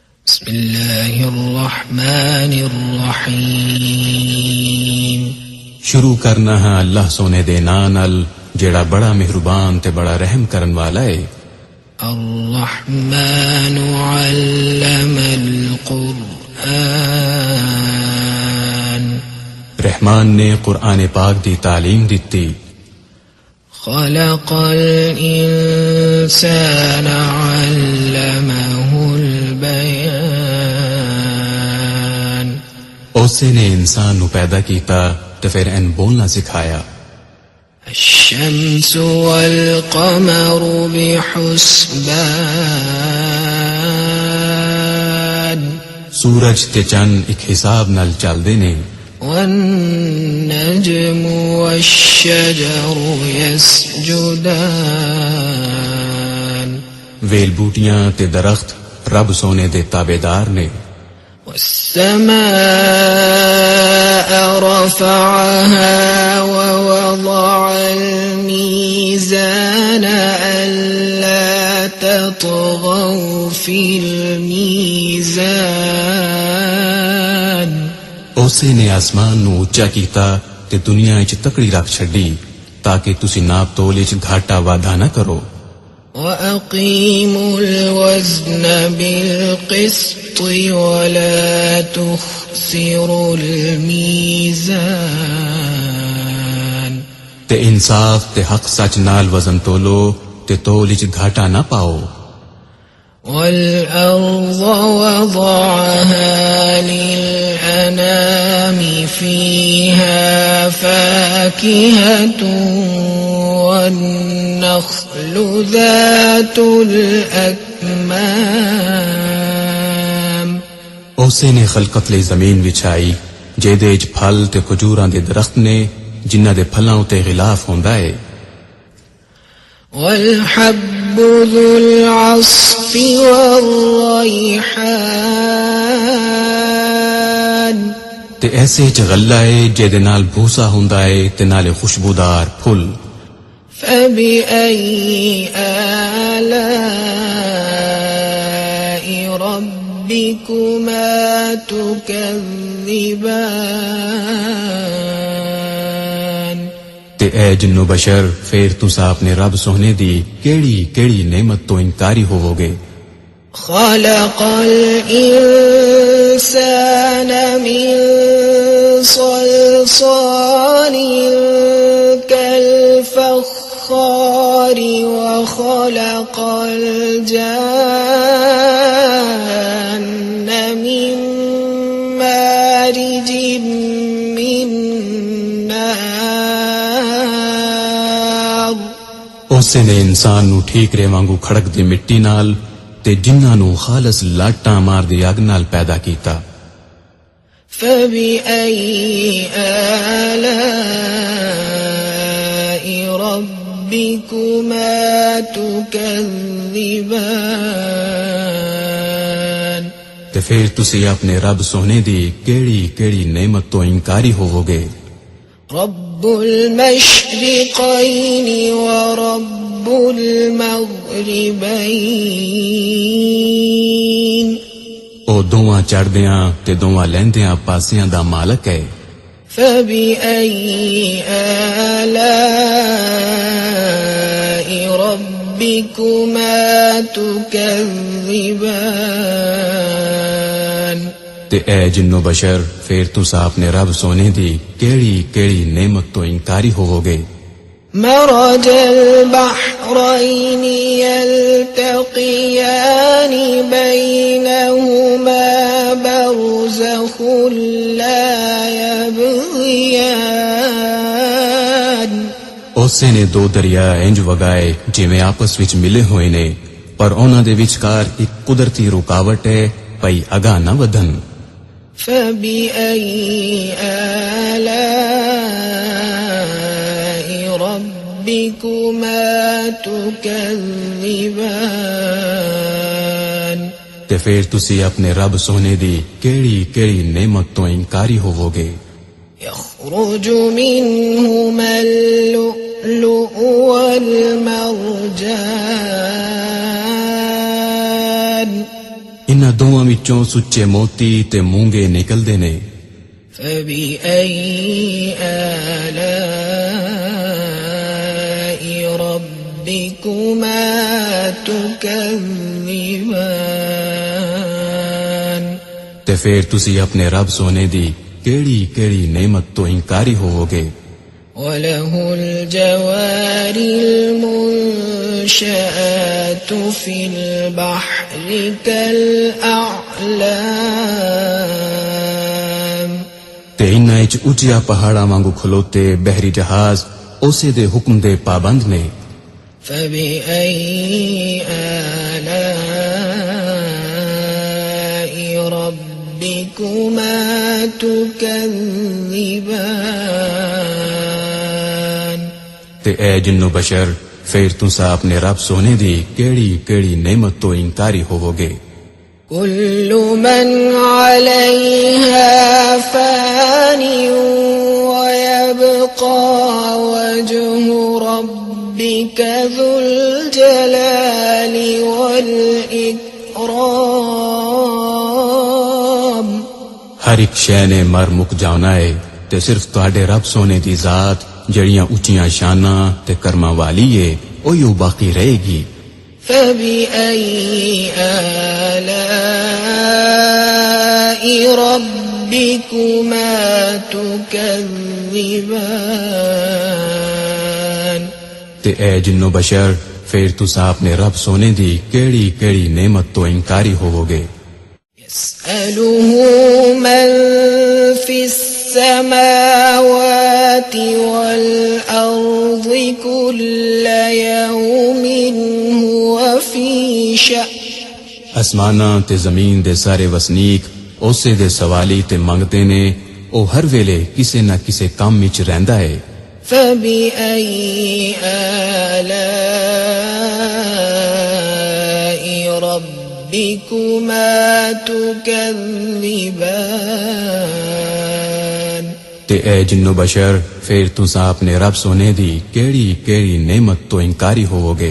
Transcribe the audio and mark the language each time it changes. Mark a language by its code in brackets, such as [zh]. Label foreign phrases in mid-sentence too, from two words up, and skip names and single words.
[ar] بسم اللہ الرحمن الرحیم. [pa] شروع کرنا ہے اللہ سونے دے ناں نال جیڑا بڑا مہربان تے بڑا رحم کرن والا ہے. [ar] الرحمن علم القرآن. [pa] رحمان نے قرآن پاک دی تعلیم دیتی. [ar] خلق الانسان علمہ البیان. [pa] اسے نے انسان نو پیدا کیتا تے پھر ان بولنا سکھایا. [ar] الشمس والقمر بحسبان. [pa] سورج تے چند ایک حساب نال چلدے نے. [ar] والنجم والشجر يسجدان. [pa] ویل بوٹیاں تے درخت رب سونے دے تابعدار نے. [ar] والسماء رفعها ووضع الميزان ألا تطغوا في الميزان. [pa] اسے نے آسمان نو اونچا کیتا تے دنیا وچ تکڑی رکھ چھڈی تاکہ تسی ناپ تول وچ گھاٹا وعدہ نہ کرو. [ar] وَأَقِيمُوا الْوَزْنَ بِالْقِسْطِ وَلَا تُخْسِرُوا الْمِيزَانَ. [pa] تے انصاف تے حق سچ نال وزن تولو تے تول وچ گھاٹا نہ پاؤ. [ar] وَالْأَرْضَ وَضَعَهَا لِلْأَنَامِ فِيهَا فَاكِهَةٌ وَالنَّخْلُ ذَاتُ الْأَكْمَامِ. [pa] اسے نے خلقت لئی زمین وچھائی جیدے وچ پھل تے کھجوراں دے درخت نے جنہاں دے پھلاں تے غلاف ہوندا ہے. [ar] والحب ذو العصف والریحان. [pa] تے ایسے چ غلہ ہے جیدے نال بھوسا ہوندا ہے تے نالے خوشبودار پھل. [ar] فبأي آلاء ربكما تكذبان. [pa] تے اے جنو بشر پھر تسا اپنے رب سونے دی کیڑی کیڑی نعمت تو انکاری ہوو گے. [ar] خلق الإنسان من صلصال كالفخار وخلق الجان من مارج من نار. [pa] اسے نے انسان نو ٹھیک رے وانگو کھڑک دی مٹی نال تے جنہاں نو خالص لاٹاں مار دی اگ نال پیدا کیتا. [ar] فبأي آلاء ربكما تكذبان. [pa] تے پھر تسی اپنے رب سونے دی کیڑی کیڑی نعمت تو انکاری ہوو گے. [ar] رب المشرقين ورب المغربين. [pa] او دوواں چڑھدیاں تے دوواں لیندیاں پاسیاں دا مالک ہے. [ar] فبأي آلاء ربكما تكذبان. [pa] تے اے جنو بشر پھر تسا اپنے رب سونے دی کیڑی کیڑی نعمت تو انکاری ہوو گے. [ar] مرج البحرين يلتقيان بينهما برزخ لا يبغيان. [pa] اسے نے دو دریا انج وگائے جویں آپس وچ ملے ہوئے نے پر انہاں دے وچکار ایک قدرتی رکاوٹ ہے پئی اگاں نہ ودھن. [ar] فبأي آلاء ربكما تكذبان. [pa] تے پھر تسی اپنے رب سونے دی کیڑی کیڑی نعمت تو انکاری ہوو گے. [ar] يخرج منهما اللؤلؤ والمرجان. [pa] انہاں دوواں وچوں سچے موتی تے مونگے نکلدے نے. [ar] فبأي آلاء ربكما تكذبان. [pa] تے پھر تسی اپنے رب سونے دی کیڑی کیڑی نعمت تو انکاری ہوو گے. [ar] وَلَهُ الْجَوَارِ الْمُنشَآتُ فِي الْبَحْرِ كَالْأَعْلَامِ. [pa] تے انہاں وچ اونچیا پہاڑاں وانگو کھلوتے بحری جہاز اسے دے حکم دے پابند نے. [ar] فَبِأَيِّ آلَاءِ رَبِّكُمَا تُكَذِّبَانِ. [pa] تے اے جنو بشر پھر تسا اپنے رب سونے دی کیڑی کیڑی نعمت تو انکاری ہوو گے. [ar] كل من عليها فان ويبقى وجه ربك ذو الجلال والإكرام. [pa] ہر ایک شے نے مر مک جانا ہے تے صرف تواڈے رب سونے دی ذات جڑیاں اونچیاں شاناں تے کرماں والی ہے اوہی باقی رہے گی. [ar] فَبِأَيِّ آلَاءِ رَبِّكُمَا تُكَذِّبَانِ. [pa] تے اے جنو بشر پھر تسا اپنے رب سونے دی کیڑی کیڑی نعمت تو انکاری ہوو گے. [ar] يسأله من في السماوات والأرض كل يوم هو في شأن. [pa] آسماناں تے زمین دے سارے وسنیک اسے دے سوالی تے منگتے نے او ہر ویلے کسے نہ کسے کام وچ رہندا ہے. [ar] فَبِأَيِّ آلَاءِ رَبِّكُمَا تُكَذِّبَانِ. [pa] تے اے جنو بشر پھر تسا اپنے رب سونے دی کیڑی کیڑی نعمت تو انکاری ہوو گے.